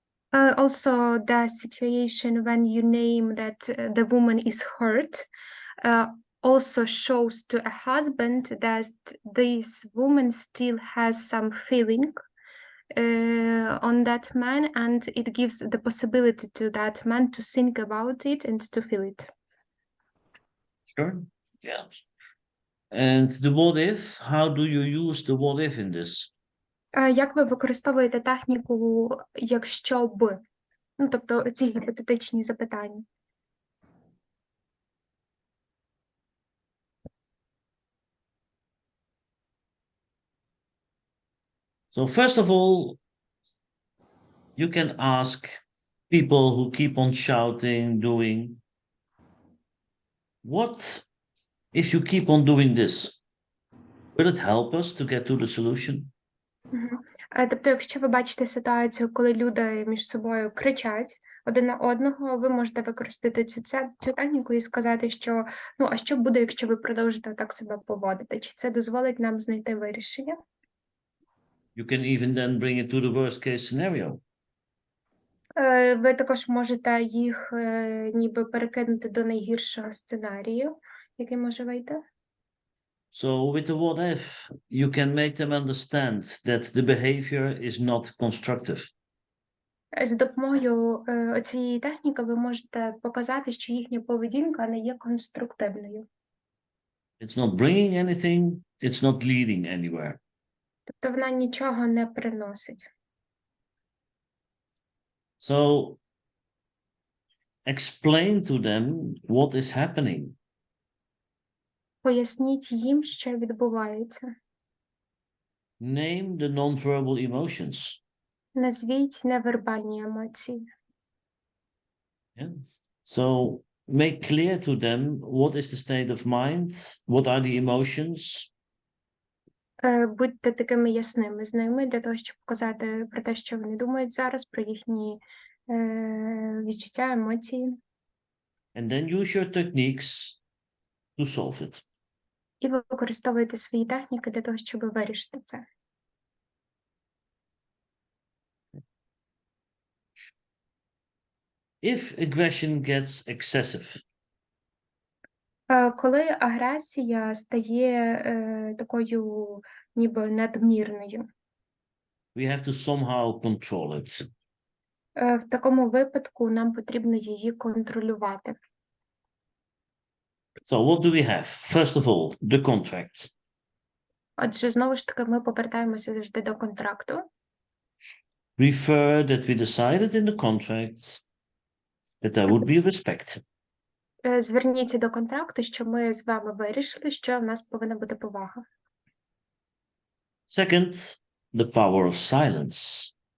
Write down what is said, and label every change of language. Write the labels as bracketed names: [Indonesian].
[English] Also, the situation when you name that the woman is hurt also shows to a husband that this woman still has some feeling on that man, and it gives the possibility to that man to think about it and to feel it. Sure. Yeah. And the what if, how do you use the what if in this? [Ukrainian] Як ви використовуєте техніку «якщо б»? Ну, тобто ці гіпотетичні запитання. [English] So first of all, you can ask people who keep on shouting, doing, what if you keep on doing this? Will it help us to get to the solution? Мгм. [Ukrainian] Тобто, якщо ви бачите ситуацію, коли люди між собою кричать один на одного, ви можете використати цю техніку і сказати, що ну, а що буде, якщо ви продовжите так себе поводити? Чи це дозволить нам знайти вирішення? [English] You can even then bring it to the worst case scenario. [Ukrainian] Ви також можете їх ніби перекинути до найгіршого сценарію, який може вийти. [English] So with the what if, you can make them understand that the behavior is not constructive. [Ukrainian] За допомогою цієї техніки ви можете показати, що їхня поведінка не є конструктивною. [English] It's not bringing anything, it's not leading anywhere. [Ukrainian] Тобто вона нічого не приносить. [English] So explain to them what is happening. [Ukrainian] Поясніть їм, що відбувається. [English] Name the non-verbal emotions. [Ukrainian] Назвіть невербальні емоції. [English] Yeah. So make clear to them what is the state of mind, what are the emotions, [Ukrainian] Будьте такими ясними з ними для того, щоб показати про те, що вони думають зараз, про їхні відчуття, емоції. [English] and then use your techniques to solve it. [Ukrainian] І ви використовуєте свої техніки для того, щоб вирішити це. [English] If aggression gets excessive, [Ukrainian] Коли агресія стає такою ніби надмірною, [English] we have to somehow control it. [Ukrainian] В такому випадку нам потрібно її контролювати. [English] So what do we have? First of all, the contract. [Ukrainian] Отже, знову ж таки, ми повертаємося завжди до контракту. [English] Refer that we decided in the contract that there would be respect. [Ukrainian] Зверніться до контракту, що ми з вами вирішили, що в нас повинна бути повага. [English] Second, the power of silence.